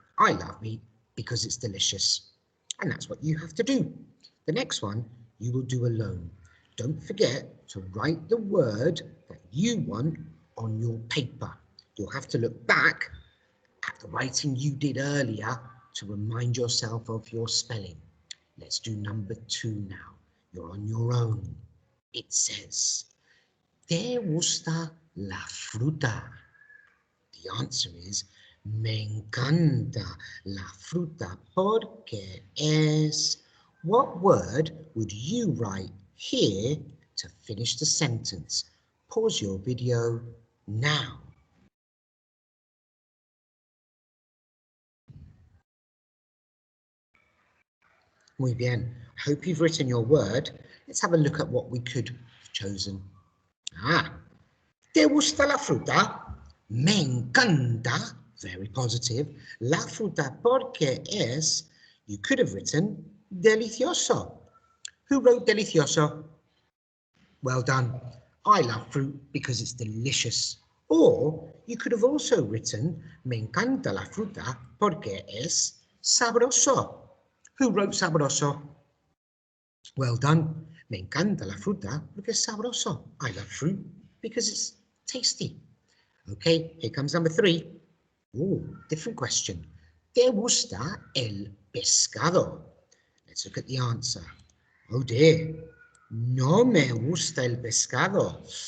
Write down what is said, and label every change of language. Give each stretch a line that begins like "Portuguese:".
English: I love meat because it's delicious. And that's what you have to do. The next one you will do alone. don't forget to write the word that you want on your paper. You'll have to look back at the writing you did earlier to remind yourself of your spelling. Let's do number 2 now. You're on your own. It says,
Spanish: ¿Te gusta la fruta?
English: The answer is,
Spanish: me encanta la fruta porque es.
English: What word would you write here to finish the sentence? Pause your video now.
Spanish: Muy bien.
English: I hope you've written your word. Let's have a look at what we could have chosen.
Spanish: ¿Te gusta la fruta? Me encanta.
English: Very positive.
Spanish: La fruta porque es.
English: You could have written delicioso. Who wrote delicioso? Well done. I love fruit because it's delicious. Or you could have also written
Spanish: me encanta la fruta porque es sabroso.
English: Who wrote sabroso? Well done.
Spanish: Me encanta la fruta porque es sabroso.
English: I love fruit because it's tasty. Okay, here comes number 3. Ooh, different question.
Spanish: ¿Te gusta el pescado?
English: Let's look at the answer. Oh dear.
Spanish: No me gusta el pescado.